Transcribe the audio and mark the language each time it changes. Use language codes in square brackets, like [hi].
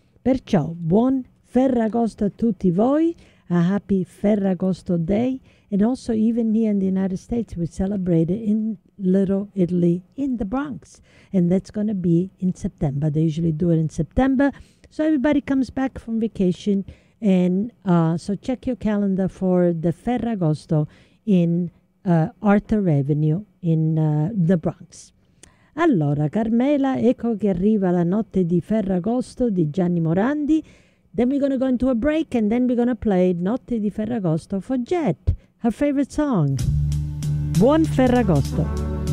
[it] Perciò, buon Ferragosto a tutti voi, [en] a happy Ferragosto Day, and also even here in the United States, we celebrate it in Little Italy in the Bronx, and that's going to be in September. They usually do it in September, so everybody comes back from vacation, and so check your calendar for the Ferragosto in Arthur Avenue in the Bronx. [it] Allora, Carmela, ecco che arriva la notte di Ferragosto di Gianni Morandi. [en] Then we're going to go into a break and then we're going to play Notte di Ferragosto for Jet, her favorite song. [it] Buon Ferragosto!